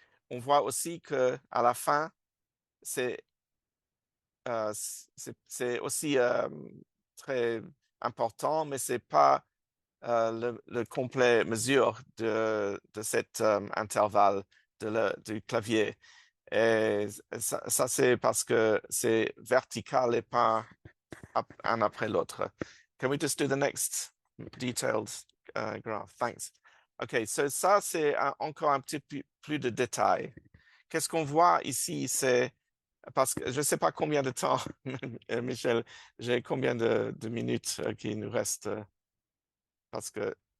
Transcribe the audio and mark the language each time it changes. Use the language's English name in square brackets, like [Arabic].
[French] On voit aussi que à la fin, c'est aussi très important, mais c'est pas le complet mesure de cet intervalle du clavier. Et ça c'est parce que c'est vertical et pas un après l'autre. [English] Can we just do the next detailed graph? Thanks. [French] OK, so ça c'est encore un petit peu plus de détails. Qu'est-ce qu'on voit ici, c'est parce que je ne sais pas combien de temps, Michel, j'ai combien de minutes qui nous restent parce que